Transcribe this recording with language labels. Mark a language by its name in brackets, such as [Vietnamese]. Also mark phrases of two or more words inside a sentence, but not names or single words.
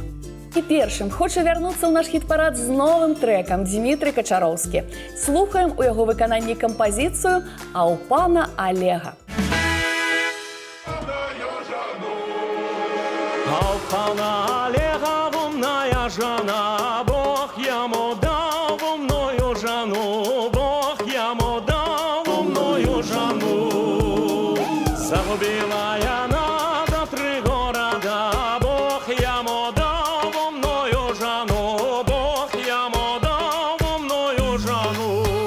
[Belarusian] І першым хоча вярнуцца ў наш хіт-парад з новым трэкам Дзмітрый Качароўскі. Слухаем у яго выкананні кампазіцыю «А ў пана Олега». [Russian] А у пана Олега умная жена, Бог ему дал умную жену, Бог ему дал умную жену. Загубила она до 3 города, Бог ему дал умную жену, Бог ему дал умную жену.